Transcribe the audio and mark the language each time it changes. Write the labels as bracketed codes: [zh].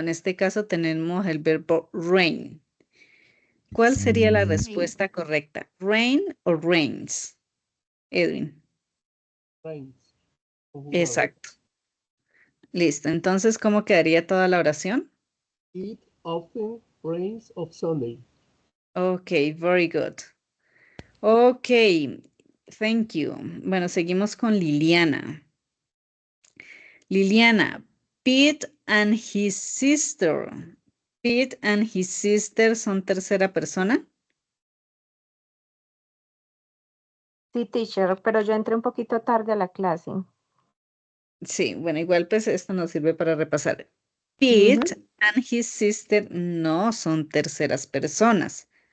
[es] En este caso tenemos el verbo rain. ¿Cuál sería la respuesta correcta? ¿Rain o rains? Edwin. rains, conjugado. Exacto. Listo. Entonces, ¿cómo quedaría toda la oración? [en] It often rains of Sunday. Ok, very good. Ok, thank you. [es] Bueno, seguimos con Liliana. [en] Liliana, Pete and his sister Pete and his sister [es] son tercera persona. Sí, teacher, pero yo entré un poquito tarde a la clase. Sí, bueno, igual pues esto nos sirve para repasar. [en] Pete and his sister [es] no son terceras personas.